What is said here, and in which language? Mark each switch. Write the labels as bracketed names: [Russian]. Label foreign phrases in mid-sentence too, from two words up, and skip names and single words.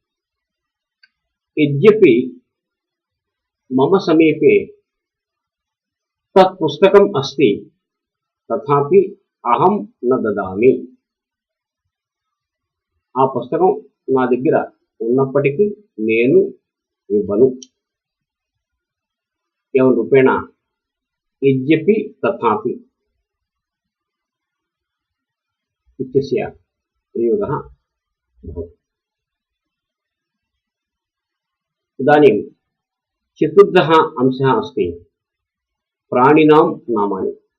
[Sanskrit] యద్యపి మమ సమీపే తత్ పుస్తకం అస్తి తథాపి అహం న దదామి। [Telugu] ఆ పుస్తకం నా దగ్గర ఉన్నప్పటికీ నేను ఇవ్వను। [Sanskrit] एवं रूपेण यद्यपि तथापि इत्यस्य प्रयोगः भवति। इदानीं चतुर्थः अंशः अस्ति प्राणिनां नामानि।